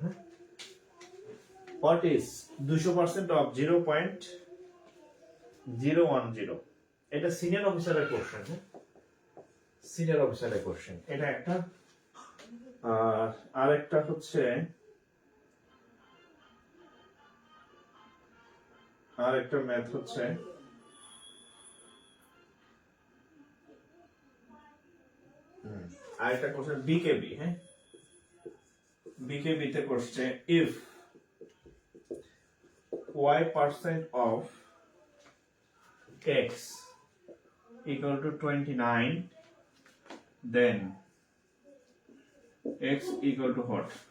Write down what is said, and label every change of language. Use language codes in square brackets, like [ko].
[en] হ্যাঁ, What is 200% of 0.010? [bn] এটা senior অফিসারের কোশ্চেন। হ্যাঁ, সিনিয়র অফিসারের কোশ্চেন এটা একটা। আর একটা হচ্ছে, আর একটা ম্যাথ হচ্ছে আরেকটা কোশ্চেন বিকেবি। [en] হ্যাঁ, [bn] বিকেবি তে question [en] If y% of x equal to 29, then x equal to what?